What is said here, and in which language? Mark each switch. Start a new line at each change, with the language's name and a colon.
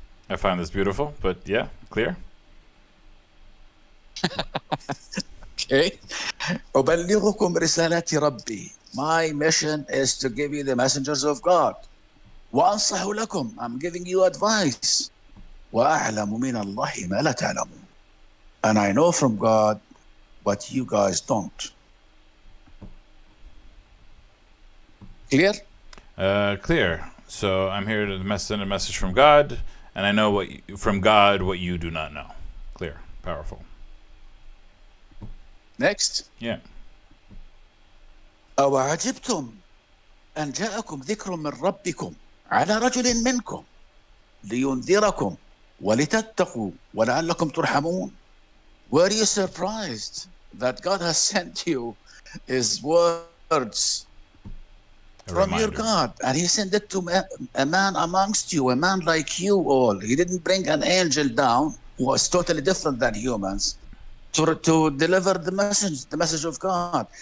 English: I find this beautiful, but yeah, clear.
Arabic: Okay. أبلغكم رسالات ربي.
English: My mission is to give you the messengers of God.
Arabic: وأنصح لكم.
English: I'm giving you advice.
Arabic: وأعلم من الله ما لا تعلمون.
English: And I know from God what you guys don't. Clear? Clear. So I'm here to send a message from God, and I know from God what you do not know. Clear. Powerful. Next. Yeah.
Arabic: أوعجبتم أن جاءكم ذكر من ربكم على رجل منكم لينذركم ولتتقوا ولعلكم ترحمون.
English: Were you surprised that God has sent you his words from your God, and he sent it to a man amongst you, a man like you all? He didn't bring an angel down who was totally different than humans to deliver the message of God.